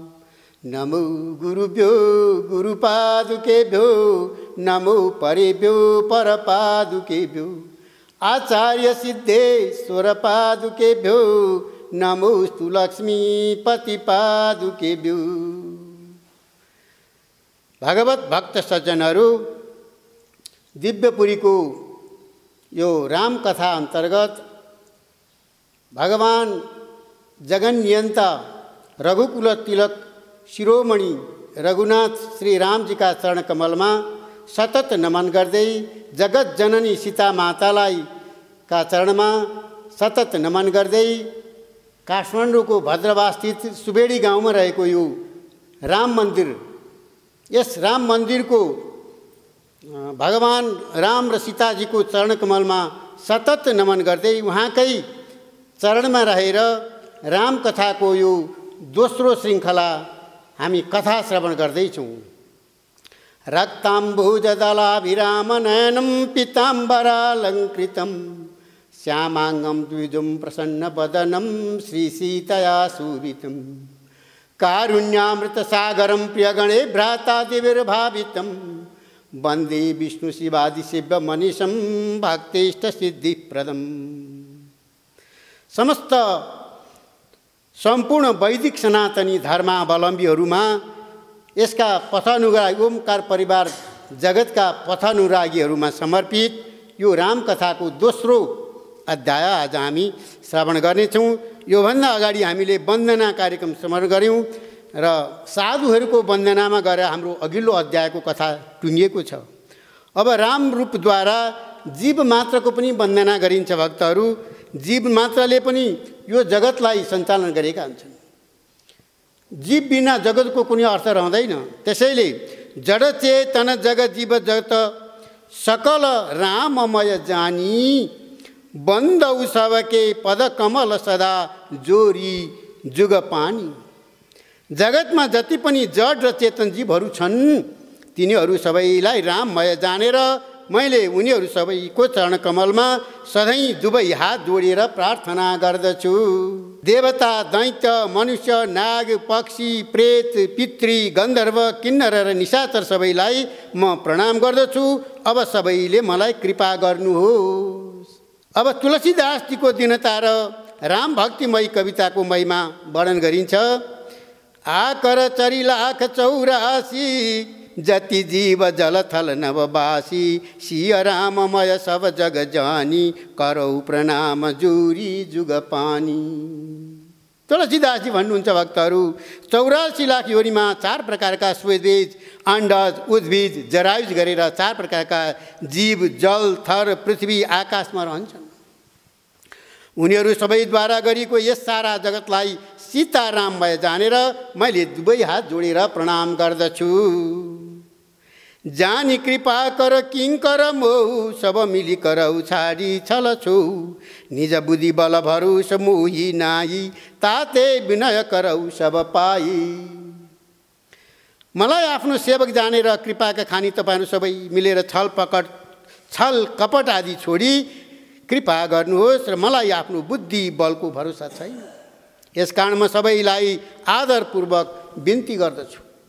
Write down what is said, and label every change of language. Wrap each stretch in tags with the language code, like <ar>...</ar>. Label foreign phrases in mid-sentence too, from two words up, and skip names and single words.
<sa>नमो गुरुभ्यो गुरुपादुकेभ्यो नमो परेभ्यो परपादुकेभ्यो आचार्य सिद्धेश्वर पादुकेभ्यो नमोस्तु लक्ष्मीपति पादुकेभ्यो।</sa> <ne>भगवत भक्त सज्जनहरू, दिव्यपुरीको यो राम कथा अंतर्गत भगवान जगन्नियन्ता रघुकुल तिलक शिरोमणि रघुनाथ श्री रामजी का चरण कमलमा सतत नमन गर्दै जगत जननी सीता मातालाई का चरणमा सतत नमन गर्दै काठमाडौँको भद्रवास्थित सुबेडी गाउँमा रहेको यो राम मन्दिर, यस राम मन्दिरको भगवान राम र सीताजीको चरण कमलमा सतत नमन गर्दै उहाँकै चरणमा रहेर राम कथाको यो दोस्रो श्रृङ्खला हामी कथा श्रवण गर्दैछौँ।</ne> <sa>रक्ताम्बुजदलाभिराम नयनं पीताम्बरालङ्कृतं श्यामाङ्गं द्विजुं प्रसन्नवदनं श्रीसीतया शोभितं कारुण्यामृतसागरं प्रियगणे भ्रातादिविर्भावितं वन्दे विष्णुशिवादिसेव्य मनीषं भक्तेष्टसिद्धिप्रदम्।</sa> <ne>समस्त सम्पूर्ण वैदिक सनातनी धर्मावलम्बीहरूमा यसका पथानुरागी ओमकार परिवार जगतका पथानुरागीहरूमा समर्पित यो रामकथाको दोस्रो अध्याय आज हामी श्रवण गर्नेछौँ। योभन्दा अगाडि हामीले वन्दना कार्यक्रम श्रवण गऱ्यौँ र साधुहरूको वन्दनामा गएर हाम्रो अघिल्लो अध्यायको कथा टुङ्गिएको छ। अब राम रूपद्वारा जीव मात्रको पनि वन्दना गरिन्छ। भक्तहरू, जीव मात्रले पनि यो जगतलाई सञ्चालन गरेका हुन्छन्। जीव बिना जगतको कुनै अर्थ रहँदैन।</ne> <awa>त्यसैले जड चेतन जग जीव जगत सकल राममय जानी बन्दौ सबके पद कमल सदा जोरी जुग पानी।</awa> <ne>जगतमा जति पनि जड र चेतन जीवहरू छन् तिनीहरू सबैलाई राममय जानेर मैले उनीहरू सबैको चरण कमलमा सधैँ दुवै हात जोडेर प्रार्थना गर्दछु। देवता दैत्य मनुष्य नाग पक्षी प्रेत पितृ गन्धर्व किन्नर र निशाचर सबैलाई म प्रणाम गर्दछु। अब सबैले मलाई कृपा गर्नुहोस्। अब तुलसीदासजीको दीनता र राम भक्तिमय कविताको महिमा वर्णन गरिन्छ।</ne> <awa>आकर चरी लाख 84 जति जीव जल थल नवबासी सिय राममय सब जग जानी करौ प्रणाम जुरी जुग पानी।</awa> <ne>तुलसीदासजी भन्नुहुन्छ, भक्तहरू 84 लाख योनिमा 4 प्रकारका स्वेदबीज अण्डज उद्भिज जरायुज गरेर 4 प्रकारका जीव जल थर पृथ्वी आकाशमा रहन्छन्। उनीहरू सबैद्वारा गरिएको यस सारा जगतलाई सीताराममय जानेर मैले दुवै हात जोडेर प्रणाम गर्दछु।</ne> <awa>जानी कृपा कर किङ्कर मोह सब मिली करौ छाडी छल छौ निज बुद्धि बल भरोस मोही नाई ताते विनय करौ सब पाई।</awa> <ne>मलाई आफ्नो सेवक जानेर कृपाका खानी तपाईहरु सबै मिलेर छल कपट आदि छोडी कृपा गर्नुहोस् र मलाई आफ्नो बुद्धि बलको भरोसा छैन। यसकारण म सबैलाई आदरपूर्वक बिन्ती गर्दछु।</ne>